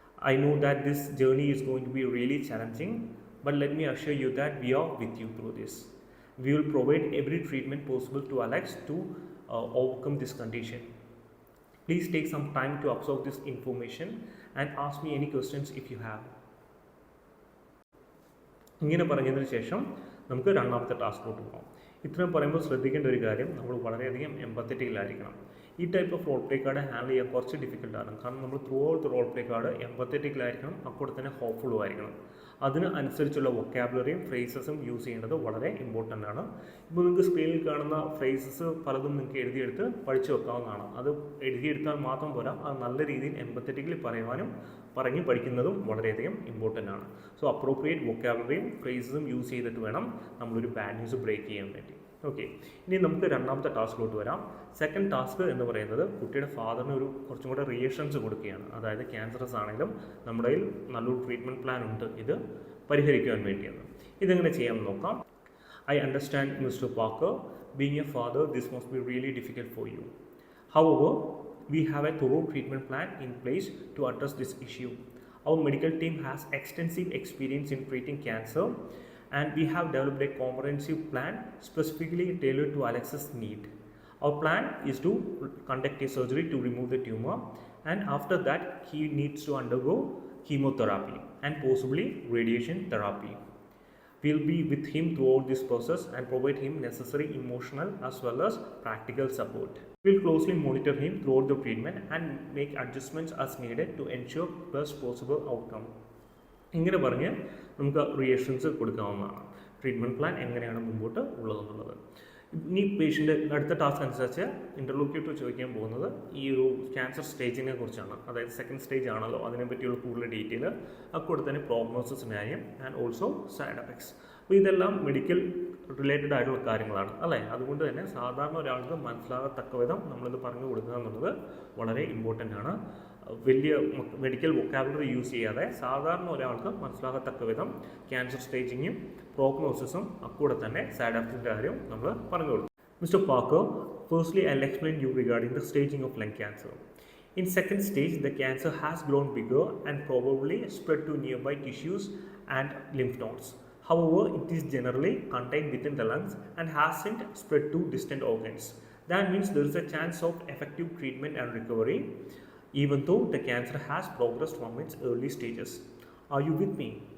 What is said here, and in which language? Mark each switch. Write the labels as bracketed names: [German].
[English] I know that this journey is going to be really challenging, but let me assure you that we are with you through this. We will provide every treatment possible to Alex to overcome this condition. Please take some time to absorb this information and ask me any questions if you have. [Malayalam] ഇങ്ങനെ പറഞ്ഞതിന് ശേഷം നമുക്ക് രണ്ടാമത്തെ ടാസ്കിലോട്ട് പോകാം. ഇത്രയും പറയുമ്പോൾ ശ്രദ്ധിക്കേണ്ട ഒരു കാര്യം, നമ്മൾ വളരെയധികം എമ്പത്തറ്റിക്കലായിരിക്കണം. ഈ type of role play card handle ചെയ്യാൻ കുറച്ച് ഡിഫിക്കൽട്ടാണ്. കാരണം നമ്മൾ through out role play card എമ്പത്തറ്റിക്കലായിരിക്കണം, അപ്പോൾ തന്നെ ഹോപ്പ്ഫുള്ളും ആയിരിക്കണം. അതിന് അനുസരിച്ചുള്ള വൊക്കാബുലറിയും ഫ്രേസസും യൂസ് ചെയ്യേണ്ടത് വളരെ ഇമ്പോർട്ടൻ്റ് ആണ്. ഇപ്പോൾ നിങ്ങൾക്ക് സ്ക്രീനിൽ കാണുന്ന ഫ്രേസസ് പലതും നിങ്ങൾക്ക് എഴുതിയെടുത്ത് പഠിച്ചു വെക്കാവുന്നതാണ്. അത് എഴുതിയെടുത്താൽ മാത്രം പോരാ, അത് നല്ല രീതിയിൽ എമ്പത്തറ്റിക്കലി പറയുവാനും പറഞ്ഞ് പഠിക്കുന്നതും വളരെയധികം ഇമ്പോർട്ടൻ്റ് ആണ്. സോ അപ്രോപ്രിയേറ്റ് വൊക്കാബുലറിയും ഫ്രേസസും യൂസ് ചെയ്തിട്ട് വേണം നമ്മളൊരു ബാഡ് ന്യൂസ് ബ്രേക്ക് ചെയ്യാൻ വേണ്ടി. ഓക്കെ, ഇനി നമുക്ക് രണ്ടാമത്തെ ടാസ്കിലോട്ട് വരാം. സെക്കൻഡ് ടാസ്ക് എന്ന് പറയുന്നത് കുട്ടിയുടെ ഫാദറിന് ഒരു കുറച്ചും കൂടെ റിയേഷൻസ് കൊടുക്കുകയാണ്. അതായത് ക്യാൻസറസ് ആണെങ്കിലും നമ്മുടെ കയ്യിൽ നല്ലൊരു ട്രീറ്റ്മെൻറ്റ് പ്ലാൻ ഉണ്ട് ഇത് പരിഹരിക്കുവാൻ വേണ്ടിയാണ്. ഇതെങ്ങനെ ചെയ്യാമെന്ന് നോക്കാം. [English] I understand mister Parker, being a father this must be really difficult for you. However, we have a thorough treatment plan in place to address this issue. Our medical team has extensive experience in treating cancer, and we have developed a comprehensive plan specifically tailored to Alex's need. Our plan is to conduct a surgery to remove the tumor, and after that he needs to undergo chemotherapy and possibly radiation therapy. We'll be with him throughout this process and provide him necessary emotional as well as practical support. We'll closely monitor him throughout the treatment and make adjustments as needed to ensure best possible outcome. [Malayalam] ഇങ്ങനെ പറഞ്ഞ് നമുക്ക് റിയേഷൻസ് കൊടുക്കാവുന്നതാണ്. Treatment plan എങ്ങനെയാണ് മുമ്പോട്ട് ഉള്ളതെന്നുള്ളത്. ഇനി patient അടുത്ത task അനുസരിച്ച് ഇൻ്റർലോക്യൂട്ടർ ചോദിക്കാൻ പോകുന്നത് ഈ ഒരു ക്യാൻസർ സ്റ്റേജിനെ കുറിച്ചാണ്. അതായത് സെക്കൻഡ് സ്റ്റേജ് ആണല്ലോ, അതിനെപ്പറ്റിയുള്ള കൂടുതൽ ഡീറ്റെയിൽ, അതുകൂടെ തന്നെ പ്രോഗ്നോസിസ് കാര്യം [English] and also [Malayalam] സൈഡ് എഫക്ട്സ്. അപ്പോൾ ഇതെല്ലാം മെഡിക്കൽ റിലേറ്റഡ് ആയിട്ടുള്ള കാര്യങ്ങളാണ് അല്ലേ. അതുകൊണ്ട് തന്നെ സാധാരണ ഒരാൾക്ക് മനസ്സിലാകത്തക്ക വിധം നമ്മളിത് പറഞ്ഞു കൊടുക്കുക എന്നുള്ളത് വളരെ ഇമ്പോർട്ടൻ്റ് ആണ്. വലിയ മെഡിക്കൽ വൊക്കാബുലറി യൂസ് ചെയ്യാതെ സാധാരണ ഒരാൾക്ക് മനസ്സിലാകത്തക്ക വിധം ക്യാൻസർ സ്റ്റേജിങ്ങും പ്രോഗ്നോസിസും അക്കൂടെ തന്നെ സൈഡ് എഫക്റ്റിൻ്റെ കാര്യം നമ്മൾ പറഞ്ഞു കൊടുക്കും. [English] Mr. Parker, firstly I'll explain you regarding the staging of lung cancer. In second stage, the cancer has grown bigger and probably spread to nearby tissues and lymph nodes. However, it is generally contained within the lungs and hasn't spread to distant organs. That means there is a chance of effective treatment and recovery, even though the cancer has progressed from its early stages. Are you with me?